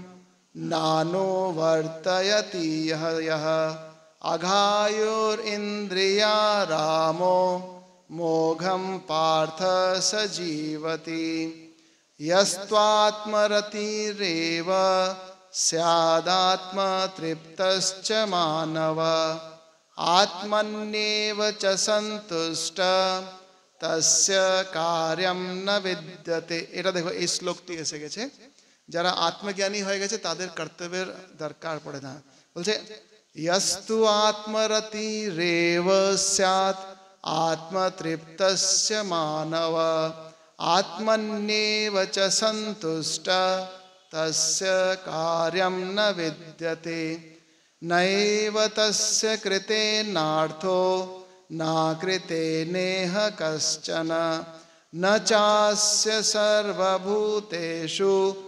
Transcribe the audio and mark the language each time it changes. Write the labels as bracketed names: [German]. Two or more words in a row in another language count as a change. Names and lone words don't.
[Sanskrit] नानुवर्तयति यः अघायुरिन्द्रिया रामो मोघं पार्थ स जीवति यस्त्वात्मरतिरेव स्यादात्मतृप्तश्च मानव आत्मन्येव च सन्तुष्ट तस्य कार्यं न विद्यते। [Bangla] এটা দেখো এই শ্লোকটি এসে গেছে, যারা আত্মজ্ঞানী হয়ে গেছে তাদের কর্তব্যের দরকার পড়ে না। [Sanskrit] বলছে यस्तु आत्मरतिरेव स्यात् आत्मतृप्तस्य मानव आत्मन्येव च सन्तुष्ट तस्य कार्यं न विद्यते नैव तस्य कृतेनार्थो न कृतेनेह कश्चन न चास्य सर्वभूतेषु